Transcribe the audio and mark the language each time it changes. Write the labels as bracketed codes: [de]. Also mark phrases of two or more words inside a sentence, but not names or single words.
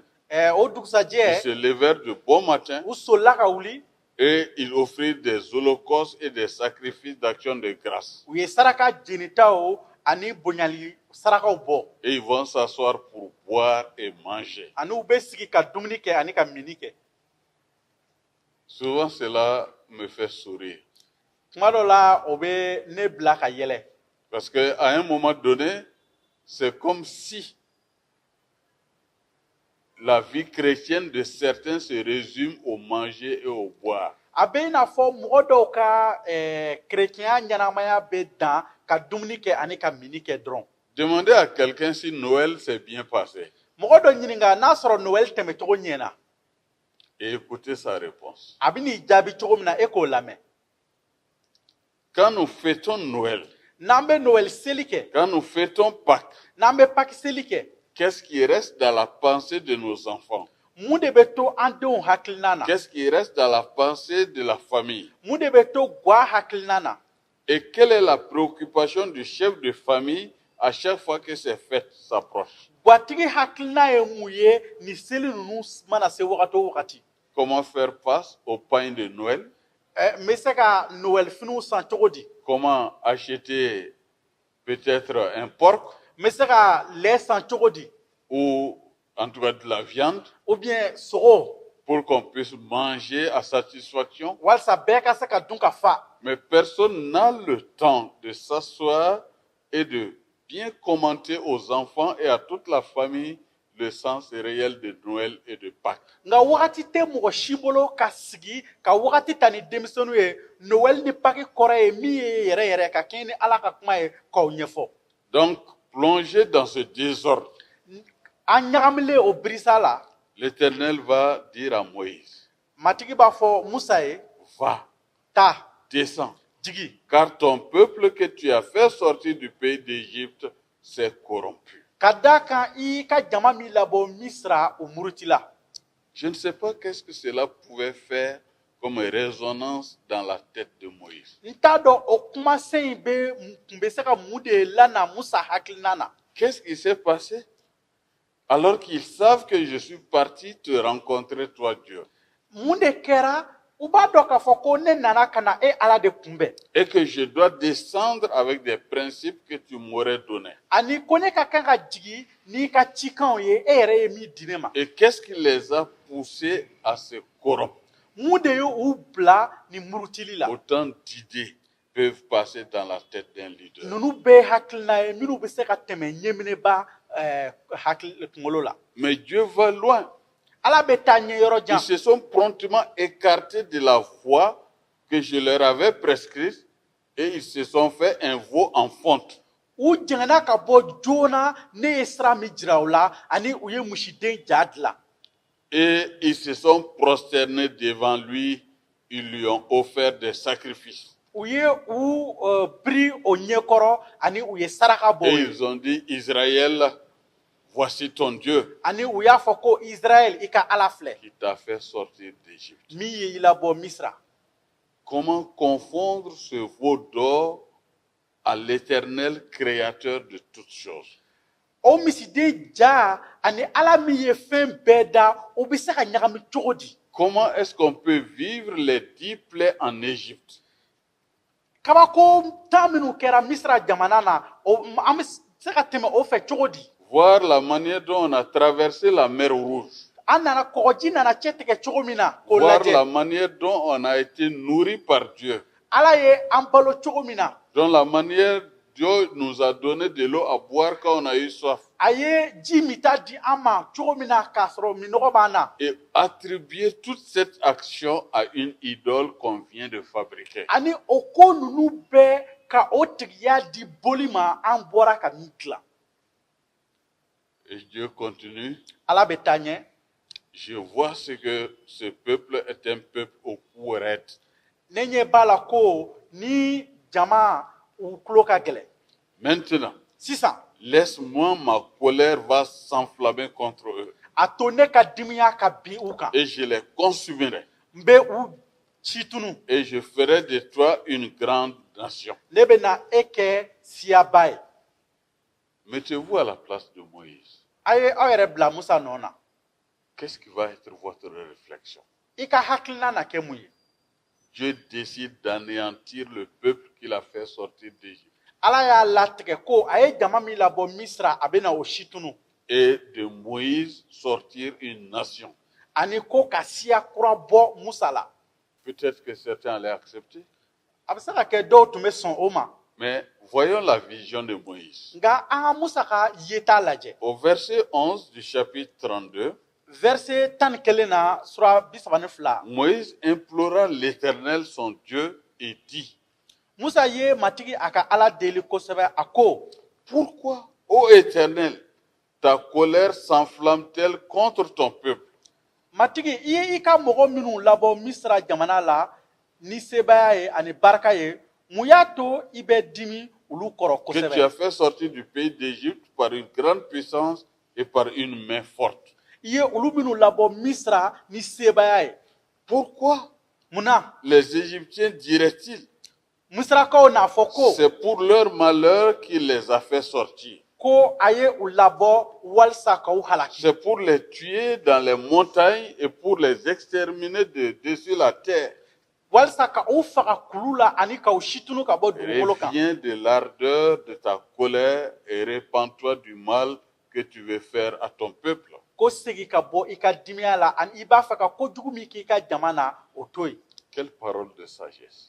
[bm] o [fr] ils [bm] dugusajɛ [fr] se levèrent de bon matin [bm] u solila ka wuli [fr] et ils offrirent des holocaustes et des sacrifices d'action de grâce. [bm] u ye saraka jenitaw ani bonyali sarakaw bɔ [fr] Et ils vont s'asseoir pour boire et manger. [bm] ani u bɛ sigi ka dumuni kɛ ani ka mini kɛ [fr] Souvent, cela me fait sourire. [bm] tuma dɔ la o bɛ ne bila ka yɛlɛ [fr] Parce qu'à un moment donné, c'est comme si la vie chrétienne de certains se résume au manger et au boire. [bm] a bɛ i n'a fɔ mɔgɔ dɔw ka kerecɛnya ɲɛnamaya bɛ dan ka dumuni kɛ ani ka mini kɛ dɔrɔn [fr] Demandez à quelqu'un si Noël s'est bien passé [bm] mɔgɔ dɔ ɲininka n'a sɔrɔ noël tɛmɛcogo ɲɛna [fr] et écoutez sa réponse. [bm] a bɛ n'i jaabi cogo min na e k'o lamɛn [fr] Quand nous fêtons Noël, [bm] n'an bɛ noël seli kɛ [fr] quand nous fêtons Pâques, [bm] n'an bɛ paki seli kɛ [fr] qu'est-ce qui reste dans la pensée de nos enfants? [bm] mun de bɛ to an denw hakilina na [fr] Qu'est-ce qui reste dans la pensée de la famille? [bm] mun de bɛ to ga hakilina na [fr] Et quelle est la préoccupation du chef de famille à chaque fois que ces fêtes s'approchent? [bm] gatigi hakilina ye mun ye ni seli ninnu mana se wagati o wagati [fr] Comment faire face au pain de Noël? [bm] n bɛ se ka noël finiw san cogo di [fr] Comment acheter peut-être un porc [bm] n bɛ se ka lɛ san cogo di [fr] ou en tout cas de la viande ou bien sogo pour qu'on puisse manger à satisfaction? [bm] walasa bɛɛ ka se ka dun ka fa [fr] Mais personne n'a le temps de s'asseoir et de bien commenter aux enfants et à toute la famille le sens réel de Noël et de Pâques. [bm] nka wagati tɛ mɔgɔ si bolo ka sigi ka wagati ta ni denmisɛnninw ye noël ni paki kɔrɔ ye min ye yɛrɛ yɛrɛ ka kɛɲɛ ni ala ka kuma ye k'aw ɲɛfɔ [fr] Donc, plongé dans ce désordre, [bm] an ɲagamilen o birisa la [fr] l'Éternel va dire à Moïse, [bm] matigi b'a fɔ musa ye [fr] va, [bm] taa [fr] descends, [bm] jigi [fr] car ton peuple que tu as fait sortir du pays d'Égypte s'est corrompu. [bm] ka da kan i ka jama min labɔ misira o muruti la [fr] Je ne sais pas qu'est-ce que cela pouvait faire comme résonance dans la tête de Moïse. [bm] n t'a dɔn o kumasen in tun bɛ se ka mun de lana musa hakilina na [fr] Qu'est-ce qui s'est passé? Alors qu'ils savent que je suis parti te rencontrer, toi Dieu, [bm] mun de kɛra u b'a dɔn k'a fɔ ko ne nana ka na e ala de kunbɛn [fr] et que je dois descendre avec des principes que tu m'aurais donnés. [bm] ani ko ne ka kan ka jigi n'i ka cikanw ye e yɛrɛ ye min di ne ma [fr] Et qu'est-ce qui les a poussés à se corrompre? [bm] mun de y'u bila ni murutili la [fr] Autant d'idées peuvent passer dans la tête d'un leader. [bm] ninnu bɛɛ ye hakilina ye minnu bɛ se ka tɛmɛ ɲɛminɛba kunkolo la [fr] Mais Dieu va loin. [bm] ala bɛ taa ɲɛ yɔrɔ [fr] Ils [bm] jan [fr] se sont promptement écartés de la voie que je leur avais prescrite et ils se sont fait un veau en fonte. [bm] u jɛngɛnna ka bɔ joona ne ye sira min jira u la ani u ye misiden ja dilan [fr] Et ils se sont prosternés devant lui. Ils lui ont offert des sacrifices. [bm] u ye u biri o ɲɛkɔrɔ ani u ye saraka bɔ [fr] Et [bm] o ye [fr] ils ont dit, Israël, voici ton Dieu [bm] ani u y'a fɔ ko israɛl i ka ala filɛ [fr] qui t'a fait sortir d'Égypte. [bm] min ye i labɔ misira [fr] Comment confondre ce veau d'or à l'éternel créateur de toutes choses? [bm] o misiden ja ani ala min ye fɛn bɛɛ da o bɛ se ka ɲagami cogo di [fr] Comment est-ce qu'on peut vivre les 10 plaies en Égypte [bm] kabako tan minnu kɛra misira jamana na an bɛ se ka tɛmɛ o fɛ cogo di [fr] voir la manière dont on a traversé la mer Rouge, [bm] an nana kɔgɔji nana cɛ tigɛ cogo min na k'o [fr] voir la [bm] lajɛ [fr] manière dont on a été nourri par Dieu, [bm] ala ye an balo cogo min na [fr] dont la manière Dieu nous a donné de l'eau à boire quand on a eu soif, [bm] a ye ji min ta di an ma cogo min na k'a sɔrɔ minɔgɔ b'an na [fr] et attribuer toute cette action à une idole qu'on vient de fabriquer. [bm] ani o ko ninnu bɛɛ ka o tigiya di boli ma an bɔra ka min dilan [fr] Et Dieu continue. [bm] ala bɛ taa ɲɛ [fr] Je vois ce que ce peuple est un peuple au cou raide. [bm] ne ɲɛ b'a la ko ni jama u tulo ka gɛlɛn [fr] Maintenant, [bm] sisan [fr] laisse-moi, ma colère va s'enflammer contre eux. [bm] a to ne ka dimiya ka bin u kan [fr] et je les consumerai. [bm] n bɛ u ci tunu [fr] Et je ferai de toi une grande nation. [bm] ne bɛ na e kɛ siyaba ye [fr] Mettez-vous à la place de Moïse. [bm] a ye aw yɛrɛ bila musa nɔ na [fr] Qu'est-ce qui va être votre réflexion? [bm] i ka hakilina na kɛ mun ye [fr] Dieu décide d'anéantir le peuple qu'il a fait sortir d'Égypte [bm] ala y'a latigɛ ko a ye jama min labɔ misira a bɛ na o si tunu [fr] et de Moïse sortir une nation. [bm] ani ko ka siya kura bɔ musa la [fr] Peut-être que certains allaient accepter, [bm] a bɛ se ka kɛ dɔw tun bɛ sɔn o ma [fr] mais voyons la vision de Moïse. [bm] nka an ka musa ka yeta lajɛ [fr] Au verset 11 du chapitre 32, [bm] verset 11 na sura 32 [fr] Moïse implora l'Éternel son Dieu et dit, [bm] musa ye matigi a ka ala deli kosɛbɛ a ko [fr] pourquoi, ô Éternel, ta colère s'enflamme-t-elle contre ton peuple? [bm] matigi i ye i ka mɔgɔ minnu labɔ misira jamana la ni sebaya ye ani barika ye mun y'a to i bɛ dimi olu kɔrɔ [fr] Que tu as [bm] kosɛbɛ [fr] fait sortir du pays d'Égypte par une grande puissance et par une main forte. [bm] i ye olu minnu labɔ misira ni sebaya ye [fr] Pourquoi [bm] munna [fr] les Égyptiens diraient-ils? [bm] misirakaw n'a fɔ ko [fr] C'est pour leur malheur qu'il les a fait sortir. [bm] ko a ye u labɔ walisa k'u halaki [fr] C'est pour les tuer dans les montagnes et pour les exterminer de dessus la terre. [bm] walisa ka u faga kulu la ani k'u situnu ka bɔ dugukolo kan [fr] Reviens de l'ardeur de ta colère et répands-toi du mal que tu veux faire à ton peuple. [bm] ko segi ka bɔ i ka dimiya la ani i b'a fɛ ka kojugu min k'i ka jama na o to yen [fr] Quelle parole de sagesse.